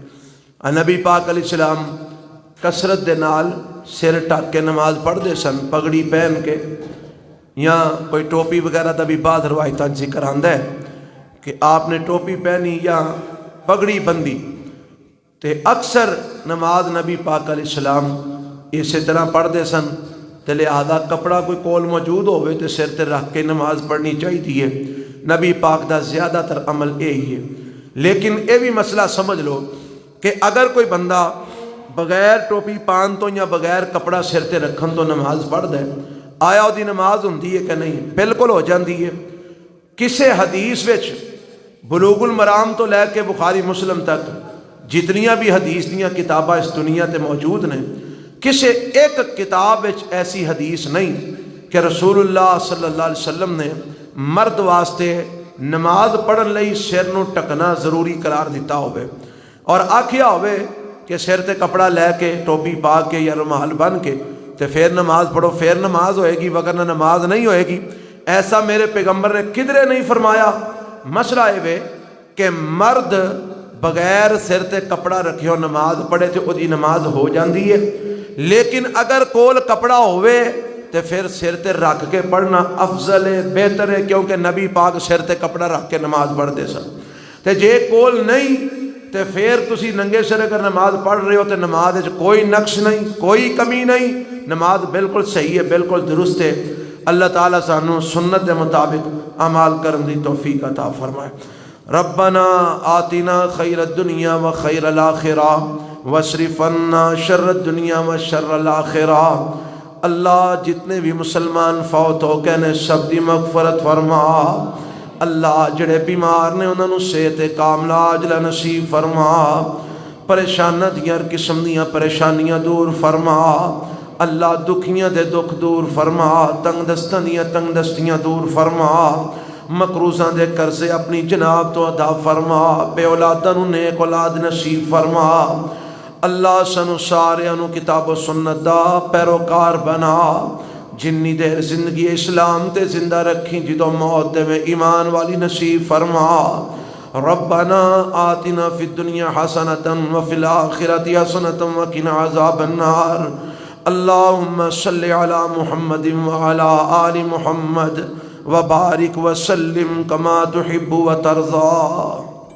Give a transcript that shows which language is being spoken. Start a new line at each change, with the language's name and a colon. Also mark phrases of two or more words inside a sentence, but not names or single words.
Punjabi: نبی پاک
Arabic: علیہ السلام
Punjabi: کثرت دے نال سر ٹک کے نماز پڑھتے سن، پگڑی پہن کے، یا کوئی ٹوپی وغیرہ دا بھی بعض روایتاں ذکر آندا ہے کہ آپ نے ٹوپی پہنی یا پگڑی بندی، تے اکثر نماز نبی پاک علیہ السلام اسی طرح پڑھتے سن، تے لہذا کپڑا کوئی کول موجود ہوئے تے سر تے رکھ کے نماز پڑھنی چاہیے۔ نبی پاک دا زیادہ تر عمل یہی ہے۔ لیکن یہ بھی مسئلہ سمجھ لو کہ اگر کوئی بندہ بغیر ٹوپی پان تو یا بغیر کپڑا سر تے رکھن تو نماز پڑھ دے، آیا وہ دی نماز ہوندی ہے کہ نہیں؟ بالکل ہو جاندی ہے۔ کسے حدیث وچ بلوغ المرام تو لے کے بخاری مسلم تک جتنیاں بھی حدیث دیاں کتاباں اس دنیا تے موجود نے، کسے ایک کتاب وچ ایسی حدیث نہیں کہ رسول اللہ
Arabic: صلی اللہ علیہ وسلم
Punjabi: نے مرد واسطے نماز پڑھن لئی سر نو ٹکنا ضروری قرار دیتا ہوئے اور آکھیا ہوئے کہ سر تے کپڑا لے کے ٹوپی پا کے یا رومال بن کے تے پھر نماز پڑھو، پھر نماز ہوئے گی، وگرنہ نماز نہیں ہوئے گی۔ ایسا میرے پیغمبر نے کدھرے نہیں فرمایا۔ مسئلہ یہ کہ مرد بغیر سر تے کپڑا رکھیو نماز پڑھے تے وہ دی نماز ہو جاندی ہے، لیکن اگر کول کپڑا ہوئے تے پھر سر تے رکھ کے پڑھنا افضل ہے، بہتر ہے، کیونکہ نبی پاک سر تے کپڑا رکھ کے نماز پڑھتے سن۔ تے جے کول نہیں تے پھر تسی ننگے سر اگر نماز پڑھ رہے ہو تے نماز وچ کوئی نقص نہیں، کوئی کمی نہیں، نماز بالکل صحیح ہے، بالکل درست ہے۔ اللہ تعالیٰ سانو سنت دے مطابق اعمال کرن دی توفیق عطا فرمائے۔
Arabic: ربنا آتنا خیر الدنیا و خیر الآخرہ واصرف عنا شر الدنیا و شر الآخرہ۔
Punjabi: اللہ جتنے بھی مسلمان فوت ہو گئے نے سب دی مغفرت فرما۔ اللہ جڑے بیمار نے انہوں نے صحت کاملہ عاجلہ نصیب فرما۔ پریشانہ دیاں ہر قسم دیاں پریشانیاں دور فرما۔ اللہ دکھیاں دے دکھ دور فرما، تنگ دستاں دیاں تنگ دستیاں دور فرما، مقروضاں دے قرضے اپنی جناب تو ادا فرما، بے اولاداں نوں نیک اولاد نصیب فرما۔ اللہ سنو سارے انو کتاب و سنت دا پیروکار بنا، جنی دیر زندگی اسلام تے زندہ رکھی جدو موت دے میں ایمان والی نصیب فرما۔
Arabic: ربنا آتنا فی الدنیا حسنة وفی الآخرة حسنة وقنا عذاب النار۔ اللہم صلی علی محمد وعلی آل محمد وبارک وسلم کما تحب و ترضا۔